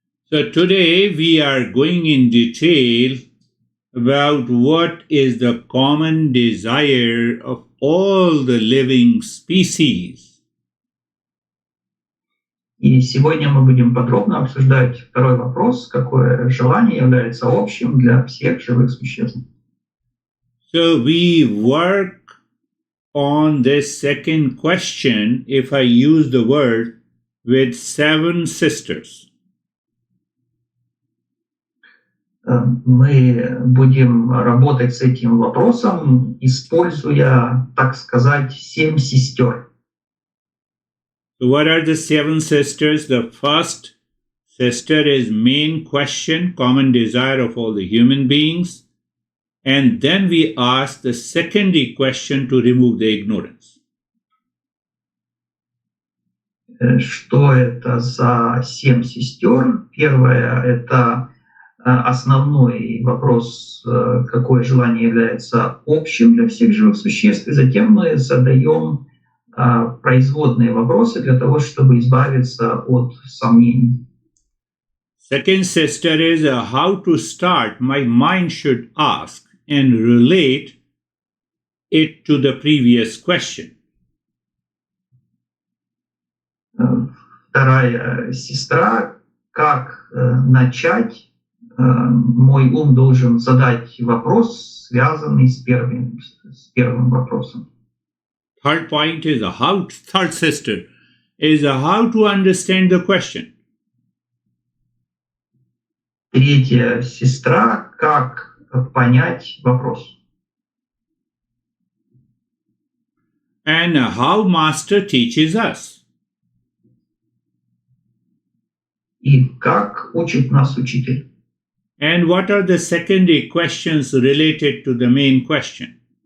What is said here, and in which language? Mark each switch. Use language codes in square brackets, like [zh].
[en] So today we are going in detail about what is the common desire of all the living species. [ru] И сегодня мы будем подробно обсуждать второй вопрос, какое желание является общим для всех живых существ. [en] So we work on this second question, if I use the word, with 7 sisters. [ru] Мы будем работать с этим вопросом, используя, так сказать, 7 сестер. [en] So what are the 7 sisters? The first sister is main question, common desire of all the human beings. And then we ask the secondary question to remove the ignorance. [ru] Что это за 7 сестер? Первое – это основной вопрос, какое желание является общим для всех живых существ. И затем мы задаем производные вопросы для того, чтобы избавиться от сомнений. [en] Second sister is how to start. My mind should ask and relate it to the previous question. [ru] Вторая сестра, как начать, мой ум должен задать вопрос, связанный с первым вопросом. [en] Third point is third sister is how to understand the question. [ru] Третья сестра, как понять вопрос. [en] And how master teaches us. [ru] И как учит нас учитель. [en] And what are the secondary questions related to the main question?